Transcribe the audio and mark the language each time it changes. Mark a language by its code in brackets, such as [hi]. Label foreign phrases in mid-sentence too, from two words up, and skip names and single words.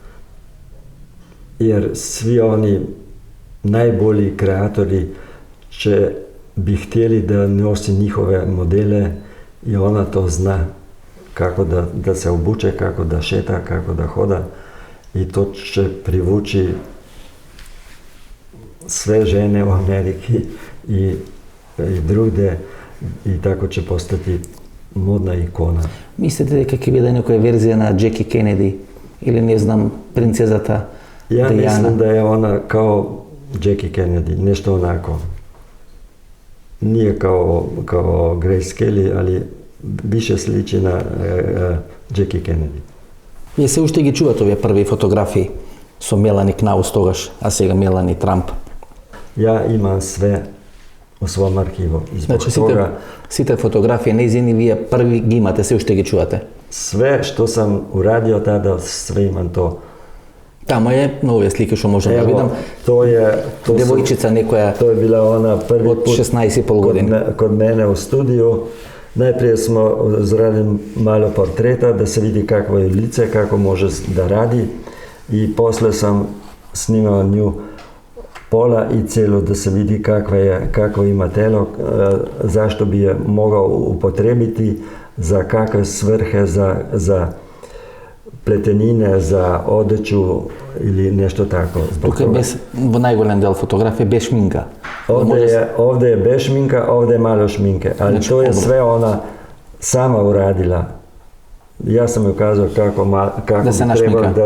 [sr] jer svi oni najbolji kreatori bi htjeli da nosi njihove modele i ona to zna kako da se obuče, kako da šeta, kako da hoda i to će privući sve žene u Ameriki i drugde i tako će postati modna ikona. [mk] Mislite дека ќе биде некоја верзија на Джеки Кенеди или не знам, принцезата [sr] Ja [mk] Diana? [sr] mislim da je ona kao Jackie Kennedy, nešto onako. Nije kao Grace Kelly, ali više sliči na Jackie Kennedy. [mk] Вие се уште ги чувате овие први фотографии со Мелани Кнаус тогаш, а сега Мелани Трамп. [sr] Ja imam sve u svom arhivu. [mk] Значи сите фотографии нејзини вие први ги имате, се уште ги чувате. [sr] Sve što sam uradio tada, sve imam to. [mk] Тамо е на овие слики што можам да видам. [sr] To [mk] Девојчица некоја [sr] To je bila ona prvi [mk] од [sr] put [mk] 16,5 години. [sr] kod mene u studiju. Najprije smo zradili malo portreta da se vidi kakvo je lice, kako može da radi i posle sam snimao nju pola i celo da se vidi kakvo ima telo, zašto bi je mogao upotrebiti, za kakve svrhe, za pletenine, za odeću ili nešto tako. [mk] Тука е во најголем дел фотографија без шминка. [sr] Ovdje je bez šminka, ovdje je malo šminke, ali Znači, to je dobro. sve ona sama uradila. Ja sam joj kazao kako Da se bi trebalo našminka.